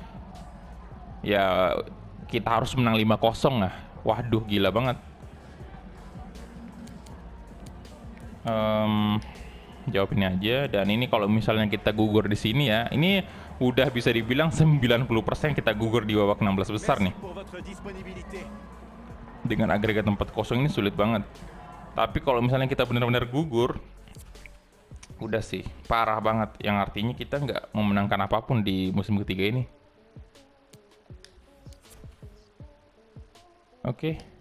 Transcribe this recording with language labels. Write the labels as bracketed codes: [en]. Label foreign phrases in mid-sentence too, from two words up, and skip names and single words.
[id] Ya kita harus menang 5-0 lah. Waduh, gila banget. Jawab ini aja. Dan ini kalau misalnya kita gugur di sini ya, ini udah bisa dibilang 90% kita gugur di babak 16 besar nih. [fr] Merci pour votre disponibilité. [id] Dengan agregat 4-0 ini sulit banget. Tapi kalau misalnya kita benar-benar gugur, udah sih parah banget. Yang artinya kita nggak memenangkan apapun di musim ketiga ini. Oke.